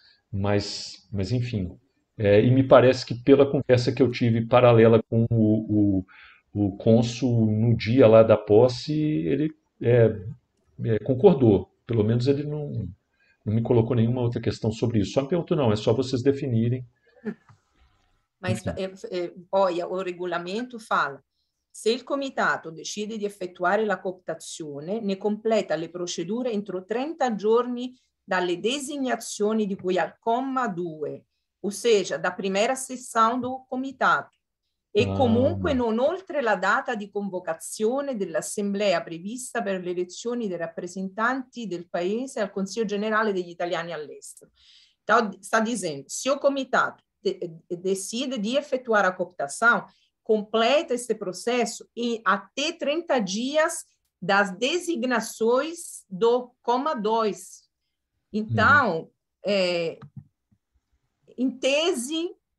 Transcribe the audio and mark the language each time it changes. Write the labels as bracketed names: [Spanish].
[Portuguese] Mas enfim. E me parece que pela conversa que eu tive paralela com o cônsul no dia lá da posse, ele concordou. Pelo menos ele não me colocou nenhuma outra questão sobre isso. Só me perguntou, não, é só vocês definirem. Mas, olha, o regolamento fala: [Italian] se il comitato decide di effettuare la cooptazione, ne completa le procedure entro 30 giorni dalle designazioni di cui al comma 2, [Portuguese] ou seja, da primeira sessão do comitato, [Italian] e comunque non oltre la data di convocazione dell'assemblea prevista per le elezioni dei rappresentanti del paese al Consiglio Generale degli Italiani all'estero. [Portuguese] Então, está dizendo, se o comitato decide de efetuar a cooptação, completa esse processo em até 30 dias das designações do coma 2. Então, em tese...